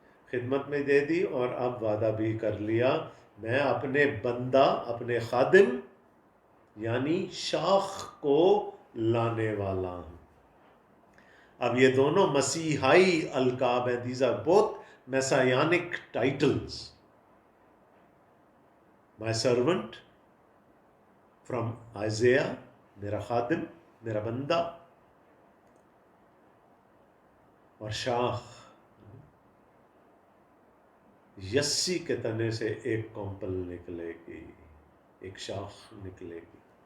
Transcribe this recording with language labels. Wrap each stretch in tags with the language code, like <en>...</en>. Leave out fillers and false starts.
<ur>خدمت میں دے دی اور اب وعدہ بھی کر لیا، میں اپنے بندہ، اپنے خادم یعنی شاخ کو لانے والا ہوں. اب یہ دونوں مسیحائی القاب ہیں.</ur> <en>These are both messianic titles. My servant from Isaiah،</en> <ur>میرا خادم، میرا بندہ، اور شاخ، یسی کے تنے سے ایک کمپل نکلے گی، ایک شاخ نکلے گی.</ur>